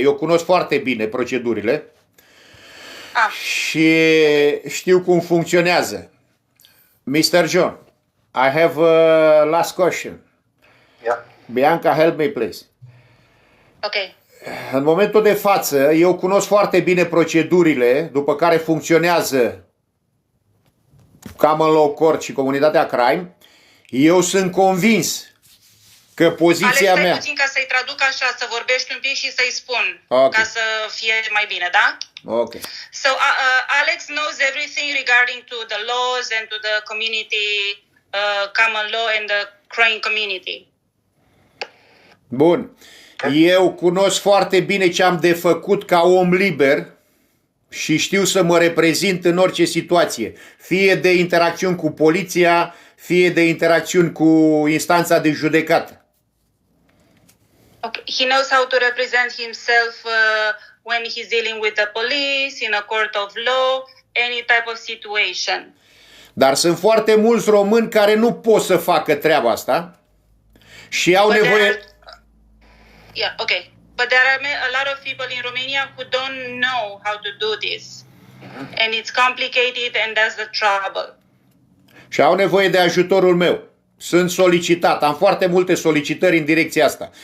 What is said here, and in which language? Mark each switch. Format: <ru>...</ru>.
<ro>Eu cunosc foarte bine procedurile și știu cum funcționează.</ro> <en>Mr. Jhon, I have a last question. Yeah. Bianca, help me, please. Ok.</en> <ro>În momentul de față, eu cunosc foarte bine procedurile după care funcționează Cammon Law Court și comunitatea crime. Eu sunt convins că poziția Alex, mea... puțin ca să-i traduc așa, să vorbești un pic și să-i spun,</ro> <en>Okay.</en> <ro>ca să fie mai bine, da?</ro> <en>Ok. So Alex knows everything regarding to the laws and to the community, common law and the crime community.</en> <ro>Bun. Eu cunosc foarte bine ce am de făcut ca om liber și știu să mă reprezint în orice situație, fie de interacțiuni cu poliția, fie de interacțiuni cu instanța de judecată.</ro> <en>Okay. He knows how to represent himself when he's dealing with the police, in a court of law, any type of situation.</en> <ro>Dar sunt foarte mulți români care nu pot să facă treaba asta și au nevoie...</ro> <en>Yeah, okay. But there are a lot of people in Romania who don't know how to do this. And it's complicated and that's the trouble.</en> <ro>Și au nevoie de ajutorul meu. Sunt solicitat, am foarte multe solicitări în direcția asta.</ro>